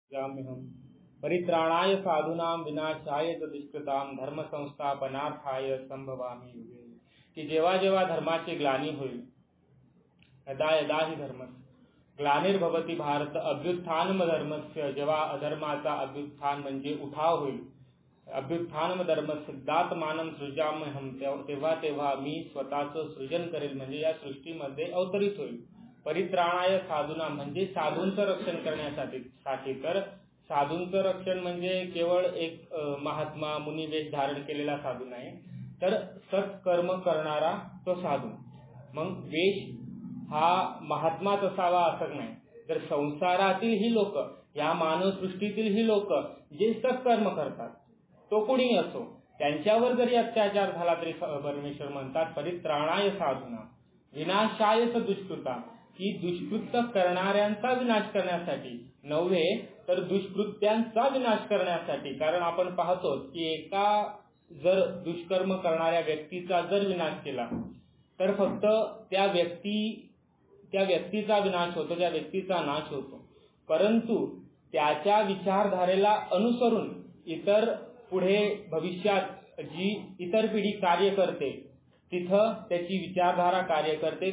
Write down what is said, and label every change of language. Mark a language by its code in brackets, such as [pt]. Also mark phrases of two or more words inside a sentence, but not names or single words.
[sa] सृजाम्यहम् परित्राणाय साधूनां विनाशाय च दुष्कृतां धर्म संस्थापनार्थाय संभवामि युगे। [mr] की जेव्हा जेव्हा धर्माची ग्लानी होईल, [sa] यदा यदा हि धर्मस्य ग्लानिर्भवति भारत अभ्युत्थानम धर्मस्य, [mr] जेव्हा अधर्माचा अभ्युत्थान म्हणजे उठाव होईल, [sa] अभ्युत्थानम धर्मस्य दात्मानं सृजाम्यहम्, [mr] तेव्हा तेव्हा मी स्वतःचं सृजन करेल, म्हणजे या सृष्टीमध्ये अवतरित होईल। [sa] परित्राणाय साधूनां [mr] म्हणजे साधूंचं रक्षण करण्यासाठी। तर साधूंचं रक्षण म्हणजे केवळ एक महात्मा मुनी वेश धारण केलेला साधू नाही, तर सत्कर्म करणारा तो साधू। मग वेश हा महात्माच असावा असं नाही, तर संसारातील ही लोक, या मानवसृष्टीतील ही लोक जे सत्कर्म करतात, तो कोणी असो, त्यांच्यावर जरी अत्याचार झाला तरी परमेश्वर म्हणतात [sa] परित्राणाय साधूना विनाशाय च दुष्कृता, [mr] की दुष्कृत्य करणाऱ्यांचा विनाश करण्यासाठी नव्हे तर दुष्कृत्यांचा विनाश करण्यासाठी। कारण आपण पाहतो की एका जर दुष्कर्म करणाऱ्या व्यक्तीचा जर विनाश केला तर फक्त त्या व्यक्तीचा विनाश होतो, त्या व्यक्तीचा नाश होतो, परंतु त्याच्या विचारधारेला अनुसरून इतर पुढे भविष्यात जी इतर पिढी कार्य करते तिथं त्याची विचारधारा कार्य करते।